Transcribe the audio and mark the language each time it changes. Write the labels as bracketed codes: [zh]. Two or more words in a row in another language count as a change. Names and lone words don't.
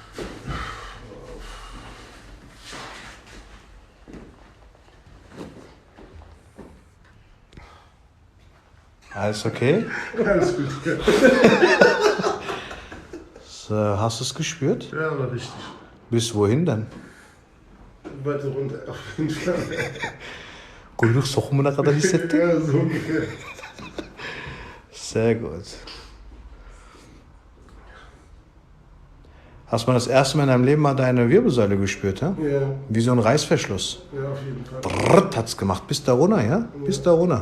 [de] Alles okay? Alles gut. So, hast du es gespürt? Ja, aber richtig. Bis wohin denn? Weiter runter, auf jeden Fall. [tr] Koyduk sokumuna kadar hissettin. [de] Ja, so ungefähr. Sehr gut. Hast du das erste Mal in deinem Leben mal deine Wirbelsäule gespürt, ja? Ja, Wie so ein Reißverschluss. ja, auf jeden Fall. Brrrt hat's gemacht. Bis da runter, ja? Bis da runter.